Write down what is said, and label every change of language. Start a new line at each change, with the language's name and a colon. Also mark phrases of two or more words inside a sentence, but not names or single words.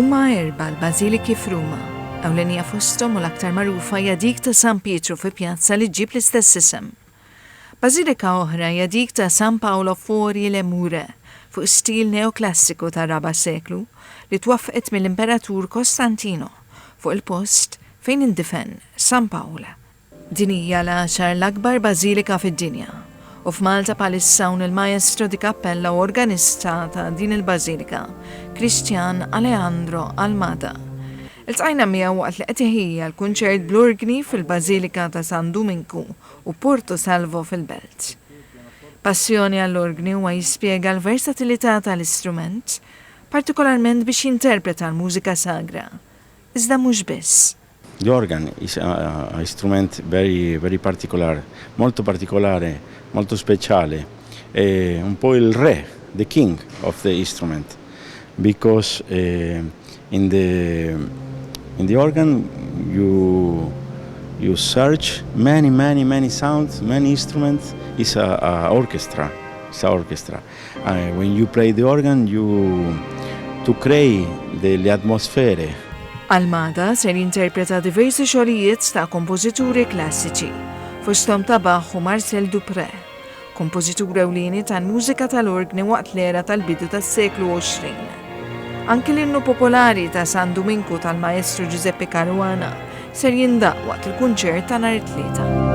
Maltese: 4 l-Bażiliki f'Ruma, ewlenija fosthom u l-aktar magħrufa hija dik ta' San Pietru fi pjazza li ġġib l-istess isem. Bażilika oħra hija dik ta' San Paolo fuori le mure fuq stil neoklassiku tar-4 seklu li twaffqet mill-Imperatur Kostantino fuq il-post fejn indifenn San Paolo. Din hija l-10 l-akbar bażilika fid-dinja u f'Malta bħalissa hawn il-
Italian: Maestro di Kappella
Maltese: u organista ta' din il-Bażilika, Kristjan Alejandro Almada. Iltqajna miegħu waqt li qed iħejja l-kunċert bl-orgni fil-Bażilika ta' San Duminku u Porto Salvo fil-Belt. Passjoni għall-orgni huwa jispjega l-versatilità tal-istrument, partikolarment biex jinterpreta l-mużika sagra. Iżda mhux biss.
English: The organ is a instrument very particolare,
Italian: molto particolare, molto speciale. È un po' il re,
English: the king of the instrument, because in the organ you search many sounds, many instruments. It's a orchestra. It's a orchestra. When you play the organ, you to create the atmosphere.
Maltese: Almada ser jinterpreta diversi xogħlijiet ta' kompożituri klassiċi, fosthom ta' Bach u Marcel Dupré, kompożitur ewlieni tal-mużika tal-orgni waqt l-era tal-bidu tas-seklu 20. Anke l-innu popolari ta' San Duminku tal-Maestro Giuseppe Caruana ser jindaq waqt il-kunċert ta' nhar it-tlieta.